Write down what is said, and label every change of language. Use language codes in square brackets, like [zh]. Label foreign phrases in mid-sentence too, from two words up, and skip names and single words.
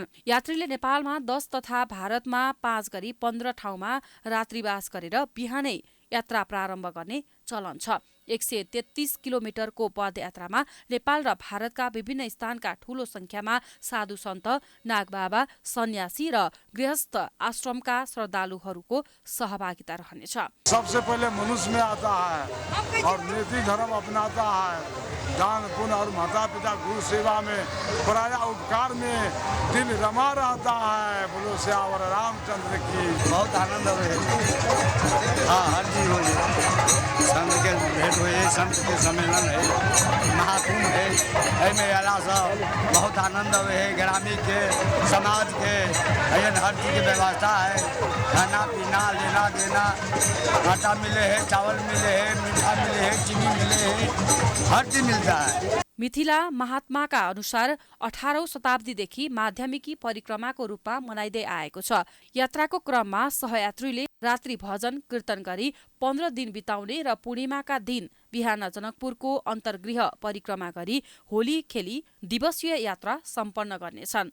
[ne] यात्रीले नेपालमा 10 तथा भारतमा 5 गरी 15 ठाउँमा रात्रिवास गरेर बिहानै यात्रा प्रारम्भ गर्ने चलन छ। 133 किलोमिटरको पदयात्रामा नेपाल र भारतका विभिन्न स्थानका ठूलो संख्यामा साधु सन्त, नागबाबा, सन्यासी र गृहस्थ आश्रमका श्रद्धालुहरूको सहभागिता रहनेछ। [hi] सबसे पहले मनुष्य में आता है और नीति धर्म अपनाता है। दान पुण्य और माता पिता गुरु सेवा में पराया उपकार में दिल रमा रहता है। बोलो श्यावर रामचंद्र की। बहुत आनंद हुए। हाँ, हर चीज हो संत के भेंट हुए, संत के सम्मेलन है, महाकुंभ है, एमे अला सब बहुत आनंद हुए है। ग्रामीण के समाज के हर चीज की व्यवस्था है। खाना पीना लेना देना, आटा मिले है, चावल मिले है, मीठा मिले है, चीनी मिले है, हर चीज मिलता है। [ne] मिथिला महात्माका अनुसार 18औं शताब्दीदेखि माध्यमिकी परिक्रमाको रूपमा मनाइँदै आएको छ। यात्राको क्रममा सहयात्रीले रात्रि भजन कीर्तन गरी 15 दिन बिताउने र पूर्णिमाका दिन बिहान जनकपुरको अन्तर्गृह परिक्रमा गरी होली खेली दिवसीय यात्रा सम्पन्न गर्नेछन्।